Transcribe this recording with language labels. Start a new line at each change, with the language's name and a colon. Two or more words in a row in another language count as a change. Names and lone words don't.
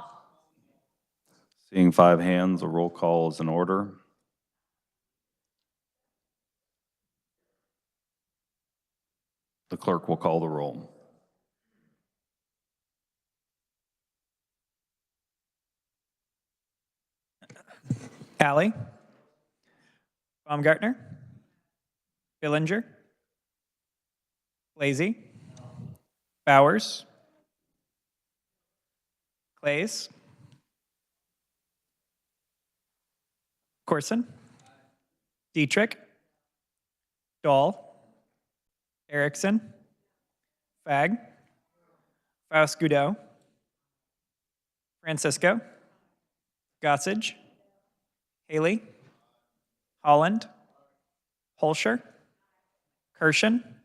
English: Seeing 5 hands, a roll call is in order. The clerk will call the roll. Alley, Baumgartner, Billinger, Lazy, Bowers, Clays, Corson, Dietrich, Dahl, Erickson, Fag, Faust-Goudot, Francisco, Gossage, Haley, Holland, Holscher, Kirshen,